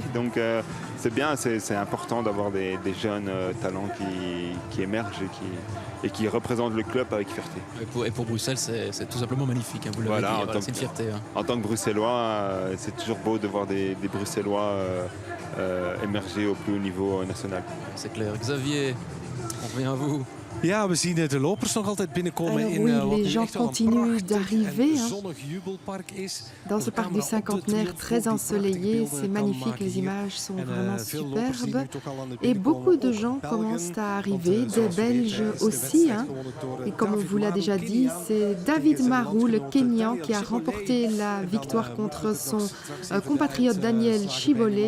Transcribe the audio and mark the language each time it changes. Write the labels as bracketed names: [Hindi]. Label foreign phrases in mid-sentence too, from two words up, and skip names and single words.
[French] Donc c'est bien, c'est important d'avoir des jeunes talents qui émergent et qui représentent le club avec fierté. Et pour Bruxelles, c'est tout simplement magnifique, hein, vous l'avez dit, c'est une fierté. Hein. En tant que Bruxellois, c'est toujours beau de voir des Bruxellois émerger au plus haut niveau national. C'est clair. Xavier, on revient à vous. [Dutch] Ja, we zien de lopers nog altijd binnenkomen [French] Alors [Dutch] in [French] oui, [Dutch] wat [French] les [Dutch] nu [French] gens [Dutch] echt wel een [French] continuent [Dutch] prachtig [French] d'arriver, [Dutch] en [French] hein. [Dutch] zonnig jubelpark is. [French] Dans ce parc du Cinquantenaire, très ensoleillé, c'est magnifique, les images sont vraiment superbes. Et beaucoup de gens commencent à arriver, des Belges aussi, hein. Et comme on vous l'a déjà dit, c'est David Marou, le Kenyan, qui a remporté la victoire contre son compatriote Daniel Chiboley.